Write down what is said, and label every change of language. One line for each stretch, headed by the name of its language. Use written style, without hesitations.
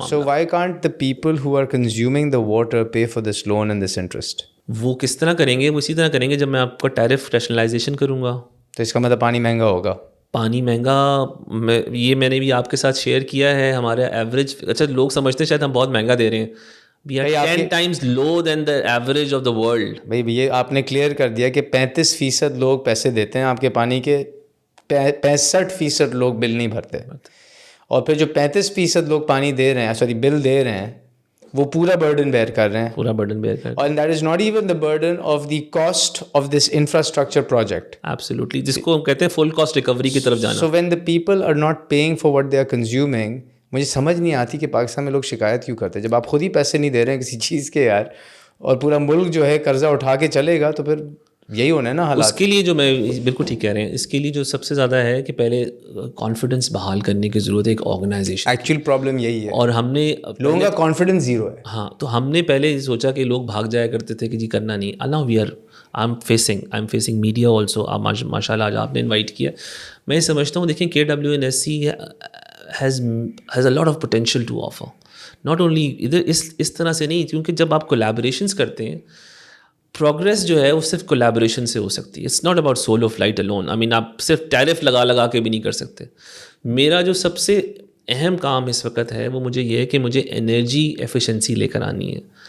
English: So why can't the people who are consuming the water pay for this loan and this interest?
Urdu: وہ کس طرح کریں گے؟ وہ اسی طرح کریں گے جب میں آپ کا ٹیرف ریشنلائزیشن کروں گا. تو اس کا مطلب پانی مہنگا ہوگا. پانی مہنگا, یہ میں نے بھی آپ کے ساتھ شیئر کیا ہے. ہمارا ایوریج, اچھا لوگ سمجھتے ہیں شاید ہم بہت مہنگا دے رہے ہیں.
English: We are 10 times low than the average of the world.
Urdu: بھائی یہ آپ نے کلیئر کر دیا کہ 35% لوگ پیسے دیتے ہیں آپ کے پانی کے, 65% لوگ بل نہیں بھرتے, اور پھر جو 35% لوگ پانی دے رہے ہیں, سوری بل دے رہے ہیں, وہ پورا برڈن بیئر کر رہے ہیں, پورا برڈن بیئر کر رہے ہیں.
English: and that is not even the burden of the cost of this infrastructure project. Absolutely,
Urdu: جس کو ہم کہتے ہیں فل کاسٹ ریکوری کی طرف جانا.
English: So when the people are not paying for what they are consuming,
Urdu: مجھے سمجھ نہیں آتی کہ پاکستان میں لوگ شکایت کیوں کرتے ہیں جب آپ خود ہی پیسے نہیں دے رہے ہیں کسی چیز کے یار, اور پورا ملک جو ہے قرضہ اٹھا کے چلے گا, تو پھر یہی ہونا ہے نا حالات. اس کے لیے جو میں بالکل ٹھیک کہہ رہے ہیں, اس کے لیے جو سب سے زیادہ ہے کہ پہلے کانفیڈنس بحال کرنے کی ضرورت ہے ایک آرگنائزیشن. ایکچوئل پرابلم یہی ہے, اور ہم نے لوگوں کا کانفیڈنس زیرو ہے. ہاں, تو ہم نے پہلے سوچا کہ لوگ بھاگ جایا کرتے تھے کہ جی کرنا نہیں. اللہ
English: I am facing media also.
Urdu: ماشاء اللہ آج آپ نے انوائٹ کیا. میں سمجھتا ہوں دیکھیں
English: KWNSC has a lot of potential to offer. Not only
Urdu: ادھر اس طرح سے نہیں, کیونکہ جب آپ کولیبوریشنس کرتے ہیں, پروگرس جو ہے وہ صرف کولیبوریشن سے ہو سکتی ہے.
English: It's not about solo flight alone. I mean
Urdu: آپ صرف ٹیرف لگا کے بھی نہیں کر سکتے. میرا جو سب سے اہم کام اس وقت ہے وہ مجھے یہ ہے کہ مجھے انرجی ایفیشنسی لے کر آنی ہے.